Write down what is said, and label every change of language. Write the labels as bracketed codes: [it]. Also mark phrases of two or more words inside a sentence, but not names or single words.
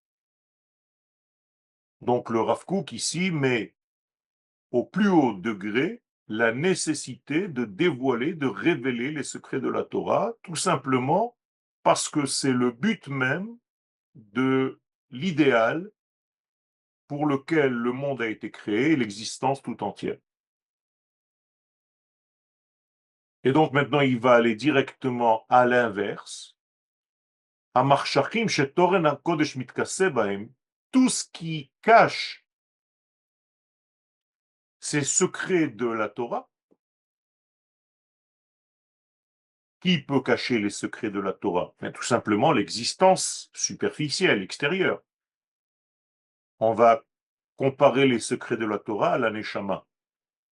[fr] Donc le Rav Kook ici met au plus haut degré la nécessité de dévoiler, de révéler les secrets de la Torah, tout simplement parce que c'est le but même de l'idéal pour lequel le monde a été créé et l'existence tout entière. Et donc maintenant, il va aller directement à l'inverse. [he] אמר שהכחות שתורת הקודש מתכסה בהם, [fr] tout ce qui cache ces secrets de la Torah. Qui peut cacher les secrets de la Torah? Bien, tout simplement l'existence superficielle, extérieure. On va comparer les secrets de la Torah à la Neshama.